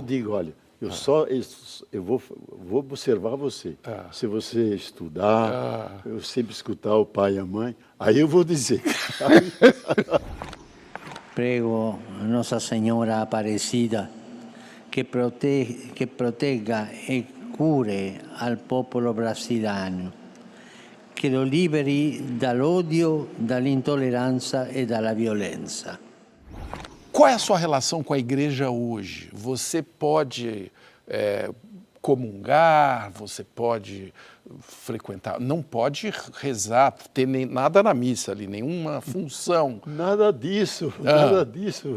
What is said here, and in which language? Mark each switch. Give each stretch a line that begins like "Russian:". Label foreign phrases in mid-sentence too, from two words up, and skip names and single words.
Portuguese: eu digo, olha, eu vou observar você. Se você estudar, eu sempre escutar o pai e a mãe, aí eu vou dizer.
Italian: Prego a Nossa Senhora Aparecida que protegga e cure al popolo brasiliano, que lo liberi dall'odio, dall'intolleranza e dalla violenza.
Portuguese: Qual é a sua relação com a igreja hoje? Você pode comungar, você pode frequentar, não pode rezar, ter nada na missa ali, nenhuma função. Nada disso, nada disso.